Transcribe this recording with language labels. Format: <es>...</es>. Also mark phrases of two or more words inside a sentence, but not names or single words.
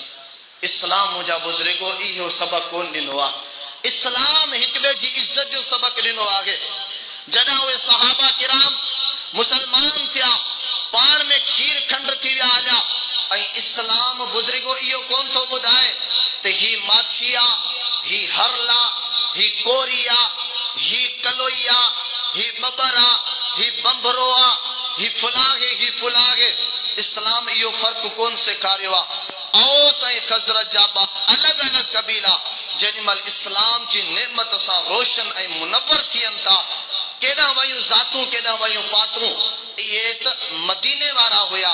<sd>इस्लाम मुंहिंजा बुज़ुर्गो इहो सबक़ कोन ॾिनो आहे। इस्लाम हिक ॿिए जी इज़त जो सबक़ ॾिनो आहे। जॾहिं उहे सहाबा किराम मुसलमान थिया, पाण में खीर खंड थी विया हलिया, ऐं इस्लाम बुज़ुर्गो इहो कोन थो ॿुधाए त ही माछिया, ही हरला, ही कोरिया, ही कलोइया, ही बबरा, ही बंभरो आ, ही फुलागे, ही फुलागे। इस्लाम इहो फ़र्क़ कोन सेखारियो आहे। औस ऐं खज़रज जा अलॻि अलॻि कबीला जेॾीमहिल इस्लाम जी नेमत सां रोशन ऐं मुनव्वर थियनि था, केॾां वयूं ज़ातूं, केॾां वयूं पातूं, इहे त मदीने वारा हुया।</sd>